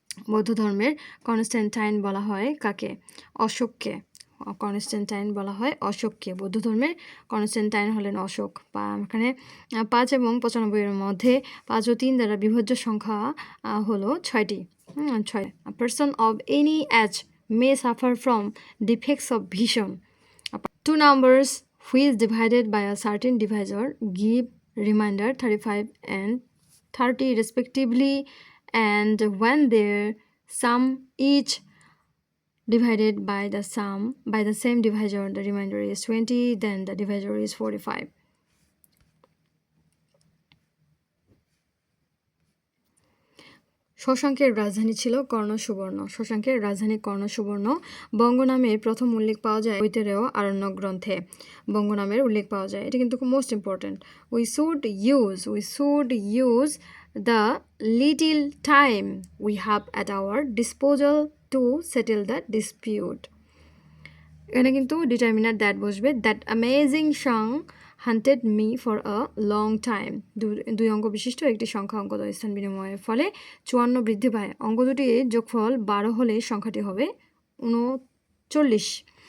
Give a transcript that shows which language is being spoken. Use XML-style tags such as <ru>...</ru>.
<bn>বৌদ্ধ ধর্মের কনস্ট্যান্টাইন বলা হয় কাকে? অশোককে। কনস্ট্যান্টাইন বলা হয় অশোককে। বৌদ্ধ ধর্মের কনস্ট্যান্টাইন হলেন অশোক। এখানে 5 এবং 95 এর মধ্যে 5 ও 3 দ্বারা বিভাজ্য সংখ্যা হলো 6টি। 6।</bn> <en>A person of any age may suffer from defects of vision. Two numbers which divided by a certain divisor give remainder 35 and 30 respectively, and when their sum each divided by the same divisor the remainder is 20, then the divisor is 45.</en> <bn>শশাঙ্কের রাজধানী ছিল কর্ণসুবর্ণ। শশাঙ্কের রাজধানী কর্ণসুবর্ণ। বঙ্গ নামের প্রথম উল্লেখ পাওয়া যায় ঐতেরেয় আরণ্যক গ্রন্থে। বঙ্গ নামের উল্লেখ পাওয়া যায়, এটা কিন্তু খুব</bn> <en>Most important. We should use the little time we have at our disposal to settle the dispute.</en> <bn>এখানে কিন্তু ডিটারমিনার দ্যাট বসবে।</bn> <en>That amazing song haunted me for a long time.</en> <bn>দুই অঙ্ক বিশিষ্ট একটি সংখ্যা অঙ্কদ্বয় স্থান বিনিময়ের ফলে 54 বৃদ্ধি পায়। অঙ্ক দুটির যোগফল 12 হলে সংখ্যাটি হবে 39।</bn>